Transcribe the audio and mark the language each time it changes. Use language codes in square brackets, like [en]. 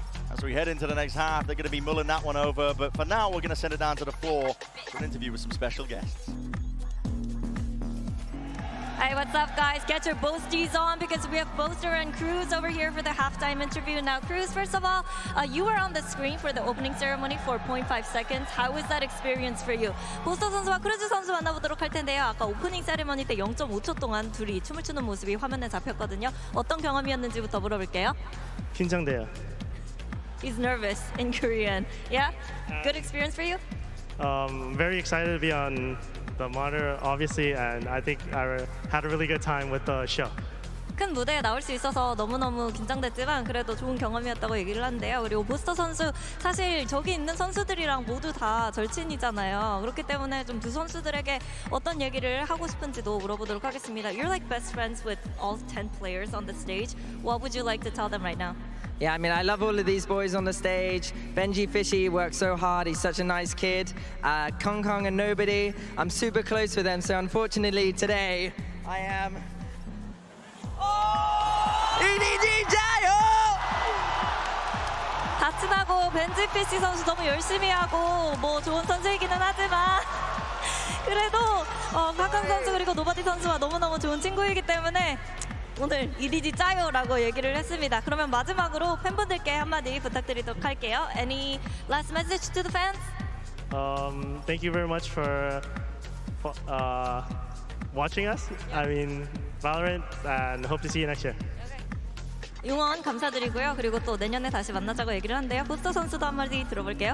[en] As we head into the next half, they're going to be mulling that one over, but for now, we're going to send it down to the floor for an interview with some special guests. Hey, what's up, guys? Get your boasties on because we have Boaster and Cruz over here for the halftime interview. Now, Cruz, first of all, you were on the screen for the opening ceremony for 0.5 seconds. How was that experience for you? [ko] 보스터 선수와 크루즈 선수 만나보도록 할 텐데요. 아까 오프닝 세레머니 때 0.5초 동안 둘이 춤을 추는 모습이 화면에 잡혔거든요. 어떤 경험이었는지부터 물어볼게요. 긴장돼요. [en] He's nervous in Korean. Yeah? Good experience for you? Very excited to be on the monitor, obviously, and I think I had a really good time with the show. [ko] 큰 무대에 나올 수 있어서 너무너무 긴장됐지만 그래도 좋은 경험이었다고 얘기를 하는데요. 그리고 보스터 선수 사실 저기 있는 선수들이랑 모두 다 절친이잖아요. 그렇기 때문에 좀 두 선수들에게 어떤 얘기를 하고 싶은지도 물어보도록 하겠습니다. [en] You're like best friends with all 10 players on the stage. What would you like to tell them right now? Yeah, I mean, I love all of these boys on the stage. Benji Fishy works so hard. He's such a nice kid. Kong Kong and Nobody. I'm super close with them. So unfortunately today, I am... [ko] EDG 자요! 다 친하고 벤지 피시 선수 너무 열심히 하고 뭐 좋은 선수이기는 하지만 그래도 박한 선수 그리고 노바디 선수와 너무너무 좋은 친구이기 때문에 오늘 EDG 짜요라고 얘기를 했습니다. 그러면 마지막으로 팬분들께 한마디 부탁드리도록 할게요. [en] Any last message to the fans? Thank you very much for watching us. I mean, Valorant, and hope to see you next year. [ko] 응원 감사드리고요. 그리고 또 내년에 다시 만나자고 얘기를 한대요. 보스터 선수도 한마디 들어볼게요.